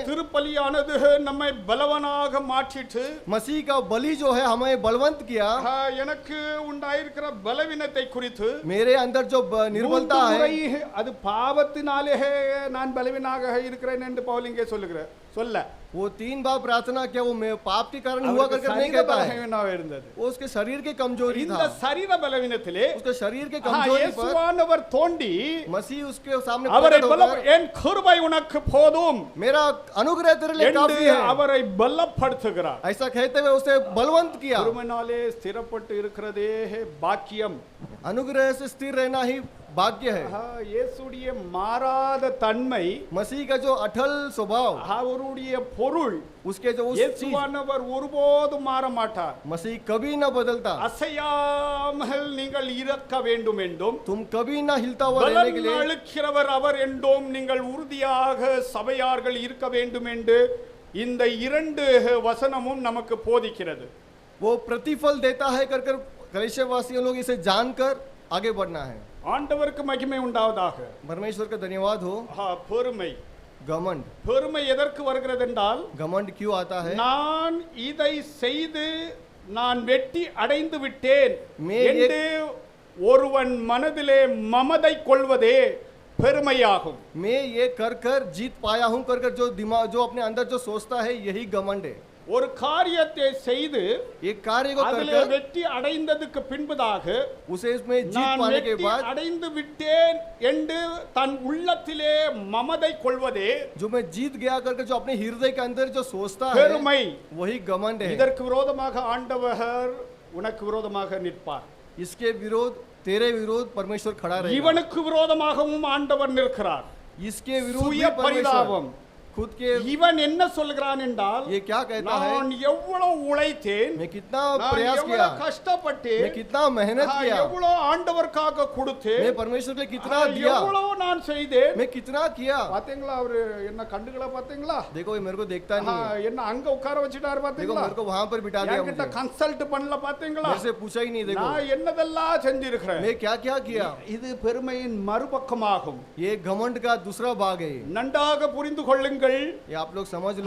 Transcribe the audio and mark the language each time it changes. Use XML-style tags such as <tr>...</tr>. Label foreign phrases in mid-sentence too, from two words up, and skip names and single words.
<ta>திருப்பலியானது நம்மை பலவானாக மாற்றிட்டு,</ta> <hi>मसीह का बलि जो है हमें बलवंत किया।</hi> <ta>எனக்கு உண்டாயிருக்கிற பலவீனத்தை குறித்து,</ta> <hi>मेरे अंदर जो निर्बलता है,</hi> <ta>அது பாவத்தினாலே நான் பலவீனாக இருக்கிறேன் என்று பவுல் இங்கே சொல்லுகிறார்।</ta> <hi>वो 3 बार प्रार्थना किया, वो मैं पाप के कारण हुआ करके नहीं कहता है। वो उसके शरीर के कमजोरी था।</hi> <ta>இந்த சரீர பலவீனத்திலே</ta> <hi>उसके शरीर के कमजोरी पर</hi> <ta>இயேசுவானவர் தோண்டி</ta> <hi>मसीह उसके सामने</hi> <ta>அவரை</ta> <hi>प्रकट होकर,</hi> <ta>என் கிருபை உனக்கு போதும்</ta> <hi>मेरा अनुग्रह तेरे लिए काफी है,</hi> <ta>அவரை பலப்படுத்துகிறார்।</ta> <hi>ऐसा कहते हुए उसे बलवंत किया।</hi> <ta>கிருபையினாலே ஸ்திரப்பட்டு இருக்கிறதே பாக்கியம்।</ta> <hi>अनुग्रह से स्थिर रहना ही भाग्य है।</hi> <ta>இயேசுடைய மாறாத தன்மை,</ta> <hi>मसीह का जो अटल स्वभाव,</hi> <ta>அவருடைய பொருள்,</ta> <hi>उसके जो उस चीज,</hi> <ta>இயேசுவானவர் ஒருபோதும் மாற மாட்டார்।</ta> <hi>मसीह कभी न बदलता।</hi> <ta>அசையாமல் நீங்கள் இருக்க வேண்டும் என்றும்,</ta> <hi>तुम कभी न हिलता हुआ रहने के लिए,</hi> <ta>அளிக்கிறவர் அவர் என்றும் நீங்கள் உறுதியாக சபையார்கள் இருக்க வேண்டும் என்று இந்த 2 வசனமும் நமக்கு போதிக்கிறது।</ta> <hi>वो प्रतिफल देता है कर कलीसिया वासियों लोग इसे जानकर आगे बढ़ना है।</hi> <ta>ஆண்டவருக்கு மகிமை உண்டாவதாக।</ta> <hi>परमेश्वर का धन्यवाद हो।</hi> <ta>பெருமை,</ta> <hi>घमंड,</hi> <ta>பெருமை எதற்கு வருகிறது என்றால்,</ta> <hi>घमंड क्यों आता है?</hi> <ta>நான் இதை செய்து நான் வெற்றி அடைந்து விட்டேன் என்று ஒருவன் மனதிலே மமதை கொள்வதே பெருமையாகும்।</ta> <hi>मैं ये कर जीत पाया हूं कर जो दिमाग जो अपने अंदर जो सोचता है यही घमंड है।</hi> <ta>ஒரு காரியத்தை செய்து</ta> <hi>एक कार्य को</hi> <ta>அதிலே</ta> <hi>कर</hi> <ta>வெற்றி அடைந்ததுக்கு பின்பதாக</ta> <hi>उसे इसमें जीत</hi> <ta>நான்</ta> <hi>पाने के</hi> <ta>வெற்றி</ta> <hi>बाद</hi> <ta>அடைந்து விட்டேன் என்று தன் உள்ளத்திலே மமதை கொள்வதே</ta> <hi>जो मैं जीत गया करके जो अपने हृदय के अंदर जो सोचता है</hi> <ta>பெருமை।</ta> <hi>वही घमंड है।</hi> <ta>இதற்கு விரோதமாக ஆண்டவர் உனக்கு விரோதமாக நிற்பார்।</ta> <hi>इसके विरोध तेरे विरोध परमेश्वर खड़ा रहेगा।</hi> <ta>இவனுக்கு விரோதமாகவும் ஆண்டவர் நிற்கிறார்।</ta> <hi>इसके विरोध</hi> <ta>சுய</ta> <hi>भी परमेश्वर</hi> <ta>பரிதாபம்।</ta> <hi>खुद के</hi> <ta>இவன் என்ன சொல்கிறான் என்றால்,</ta> <hi>ये क्या कहता है?</hi> <ta>நான் எவ்வளவு உழைத்தேன்,</ta> <hi>मैं कितना</hi> <ta>நான்</ta> <hi>प्रयास किया,</hi> <ta>எவ்வளவு கஷ்டப்பட்டேன்,</ta> <hi>मैं कितना मेहनत किया,</hi> <ta>எவ்வளவு ஆண்டவருக்காக கொடுத்தேன்,</ta> <hi>मैं परमेश्वर के लिए कितना दिया,</hi> <ta>எவ்வளவு நான் செய்தேன்।</ta> <hi>मैं कितना किया।</hi> <ta>பாத்தீங்களா அவரு என்ன கண்டுகளா பாத்தீங்களா?</ta> <hi>देखो ये मेरे को देखता नहीं है।</hi> <ta>என்ன அங்க உட்கார வச்சிட்டாரு</ta> <hi>देखो</hi> <ta>பாத்தீங்களா?</ta> <hi>मेरे को वहां पर बिठा दिया,</hi> <ta>என்கிட்ட</ta> <hi>मुझे</hi> <ta>கன்சல்ட் பண்ணல பாத்தீங்களா?</ta> <hi>मेरे से पूछा ही नहीं। देखो</hi> <ta>நான் என்னதெல்லாம் செஞ்சிருக்கிறேன்।</ta> <hi>मैं क्या क्या किया।</hi> <ta>இது பெருமையின் மறுபக்கமாகும்।</ta> <hi>ये घमंड का दूसरा भाग है।</hi> <ta>நன்றாக புரிந்து கொள்ளுங்கள்।</ta> <hi>ये आप लोग समझ लो।</hi>